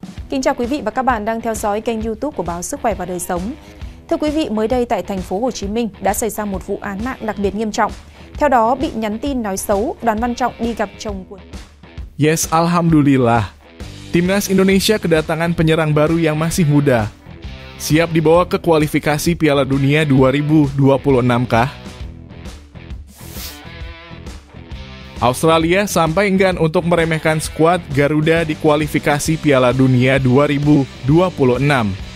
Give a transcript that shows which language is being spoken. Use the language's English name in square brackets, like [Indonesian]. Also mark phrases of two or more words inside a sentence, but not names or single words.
[Vietnamese] Kính chào quý vị và các bạn đang theo dõi kênh YouTube của báo Sức khỏe và Đời sống. Thưa quý vị, mới đây tại thành phố Hồ Chí Minh đã xảy ra một vụ án mạng đặc biệt nghiêm trọng. Theo đó, bị nhắn tin nói xấu, Đoàn Văn Trọng đi gặp chồng của. [English] Yes, alhamdulillah. [Indonesian] Timnas Indonesia kedatangan penyerang baru yang masih muda. Siap dibawa ke kualifikasi Piala Dunia 2026 kah? Australia sampai enggan untuk meremehkan skuad Garuda di kualifikasi Piala Dunia 2026.